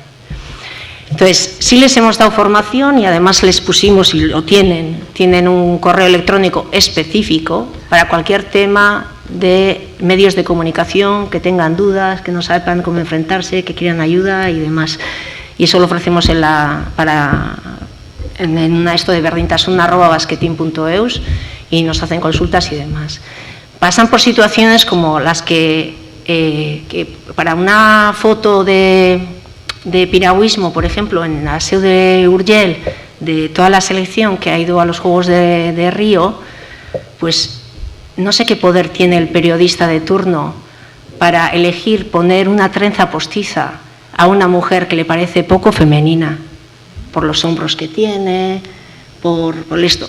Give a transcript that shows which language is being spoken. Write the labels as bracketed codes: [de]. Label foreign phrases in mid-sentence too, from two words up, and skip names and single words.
[es] Entonces, sí les hemos dado formación y además les pusimos, y lo tienen un correo electrónico específico para cualquier tema de medios de comunicación, que tengan dudas, que no sepan cómo enfrentarse, que quieran ayuda y demás. Y eso lo ofrecemos en esto de berdintasun@basketin.eus y nos hacen consultas y demás. Pasan por situaciones como las que para una foto de piragüismo, por ejemplo, en la SEU de Urgell, de toda la selección que ha ido a los Juegos de Río, pues no sé qué poder tiene el periodista de turno para elegir poner una trenza postiza a una mujer que le parece poco femenina, por los hombros que tiene, por esto.